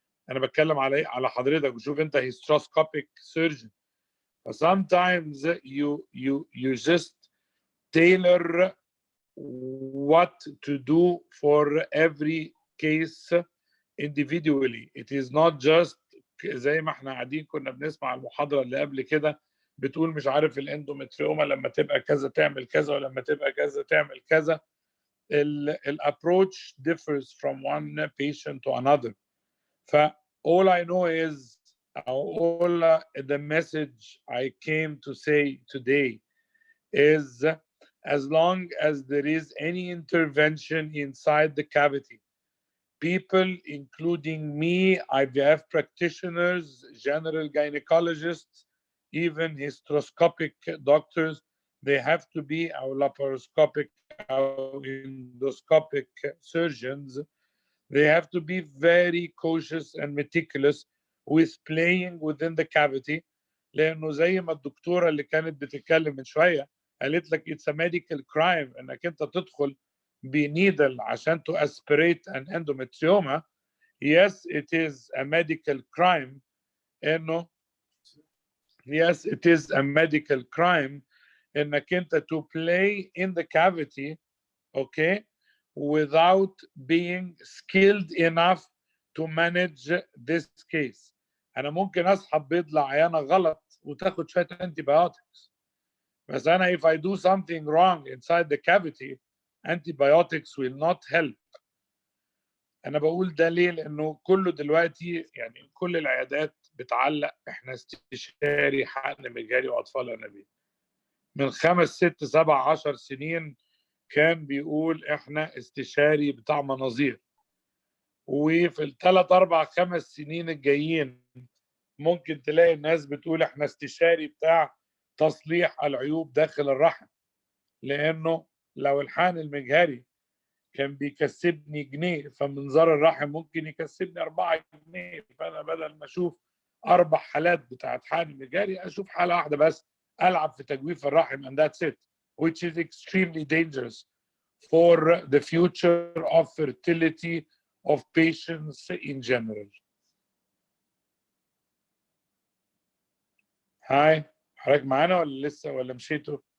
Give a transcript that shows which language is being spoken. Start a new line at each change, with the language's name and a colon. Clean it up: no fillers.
Arabic: انا بتكلم على حضرتك، وشوف انت
English: hysteroscopic surgeon. Sometimes you just tailor what to do for every case individually. It is not just
Arabic: زي ما احنا قاعدين كنا بنسمع المحاضرة اللي قبل كده بتقول مش عارف الاندومتريوما لما تبقى كذا تعمل كذا ولما تبقى كذا تعمل كذا.
English: approach differs from one patient to another. all I know is all the message I came to say today is as long as there is any intervention inside the cavity, people, including me, IVF practitioners, general gynecologists, even hysteroscopic doctors, they have to be our laparoscopic, our endoscopic surgeons. They have to be very cautious and meticulous with playing within the cavity.
Arabic: لأنه زي ما الدكتورة اللي كانت بتتكلم من شوية قالت لك
English: it's a medical crime
Arabic: انك انت تدخل بنيدل عشان
English: to aspirate an endometrioma. Yes, it is a medical crime. انه yes, it is a medical crime
Arabic: انك انت
English: to play in the cavity, okay, without being skilled enough to manage this case.
Arabic: انا ممكن اسحب بيض لعيانه غلط وتاخد شويه antibiotics. بس انا
English: if I do something wrong inside the cavity, antibiotics will not help.
Arabic: انا بقول ده ليه؟ لانه كله دلوقتي يعني كل العيادات بتعلق احنا استشاري حقن مجاري واطفال انابيب. من 5 6 7 10 سنين كان بيقول احنا استشاري بتاع مناظير. وفي الثلاث 4 5 سنين الجايين ممكن تلاقي الناس بتقول احنا استشاري بتاع تصليح العيوب داخل الرحم. لانه لو الحقن المجهري كان بيكسبني جنيه فمنظار الرحم ممكن يكسبني 4 جنيه. فانا بدل ما اشوف 4 حالات بتاعت حقن مجهري اشوف حاله واحده بس العب في تجويف الرحم
English: and that's it, which is extremely dangerous for the future of fertility of patients in general.
Arabic: هاي حضرتك معانا ولا لسه ولا مشيتوا؟